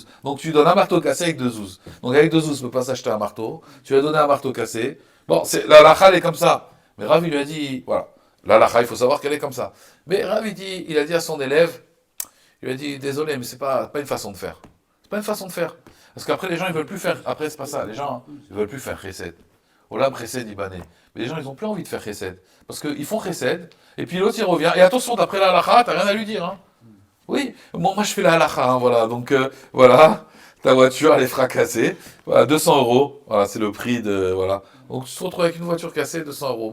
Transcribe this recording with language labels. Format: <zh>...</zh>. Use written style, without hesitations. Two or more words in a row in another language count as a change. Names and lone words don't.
<fr>Donc tu donnes un marteau cassé avec 2 zouz. Donc avec 2 zouz, tu ne peux pas s'acheter un marteau, tu vas donner un marteau cassé. Bon, la lacha, elle est comme ça. Mais Rav, il lui a dit, voilà, la lacha, il faut savoir qu'elle est comme ça. Mais Rav, il a dit à son élève, il lui a dit, désolé, mais c'est pas une façon de faire. C'est pas une façon de faire. Parce qu'après, les gens, ils veulent plus faire, après, c'est pas ça, les gens, ils veulent plus faire chesed.</fr> <he>עולם חסד יבנה.</he> <fr>Mais les gens, ils ont plus envie de faire chesed. Parce qu'ils font chesed, et puis l'autre, il revient. Et attention, d'après la halacha, t'as rien à lui dire. Hein. Oui, bon, moi, je fais la halacha, hein, voilà. Donc, voilà, ta voiture, elle est fracassée. Voilà, 200 euros. Voilà, c'est le prix de, voilà. Donc, tu te retrouves avec une voiture cassée, 200 euros.</fr>